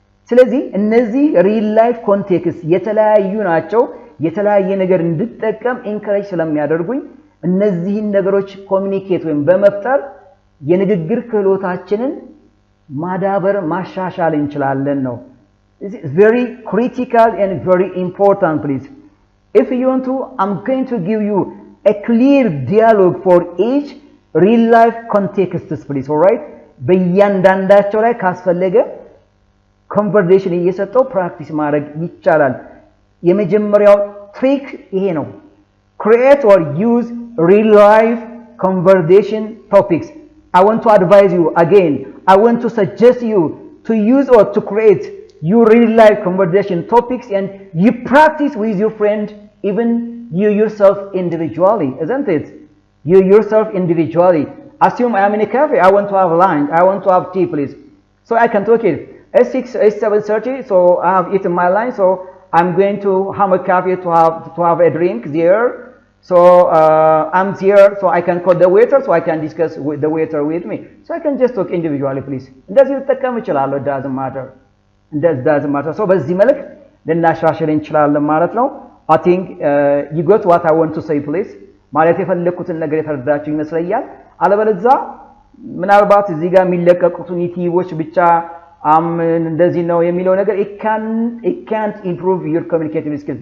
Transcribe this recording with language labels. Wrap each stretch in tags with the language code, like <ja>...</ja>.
<am>ስለዚህ እነዚህ ሪል ላይፍ ኮንቴክስት የተለያዩ ናቸው። የተለያየ ነገር እንድጠቀም ኢንከሬጅ ስለሚያደርጉኝ እነዚህን ነገሮች ኮሚኒኬት ወይም በመፍጠር የንግግር ክህሎታችንን ማዳበር ማሻሻል እንችላለን ነው።</am> <en>This is very critical and very important, please. If you want to, I'm going to give you a clear dialogue for each real life contexts, please. All right?</en> <am>በእያንዳንዳቸው ላይ ካስፈለገ ኮንቨርሴሽን እየሰጠው ፕራክቲስ ማድረግ ይቻላል። የመጀመሪያው ትሪክ ይሄ ነው።</am> <en>create or use real life conversation topics. I want to advise you again. I want to suggest you to use or to create your real life conversation topics and you practice with your friend, even you yourself individually, isn't it? You yourself individually. Assume I am in a cafe. I want to have lunch. I want to have tea, please. So I can talk it. It's 7:30. So I have eaten my lunch. So I'm going to have a cafe to have a drink there. So I'm here, so I can call the waiter, so I can discuss with the waiter with me. So I can just talk individually, please.</en> <am>እንደዚህ ልጠቀም እችላለሁ።</am> <en>doesn't matter. So</en> <am>በዚህ መልክ ልናሻሽል እንችላለን ማለት ነው።</am> <en>I think you got what I want to say, please.</en> <am>ማለት የፈለኩትን ነገር የተረዳችሁ ይመስለኛል። አለበለዚያ ምናልባት እዚህ ጋር የሚለቀቁትን ዩቲዩቦች ብቻ እንደዚህ ነው የሚለው ነገር</am> <en>it can't improve your communicative skills.</en>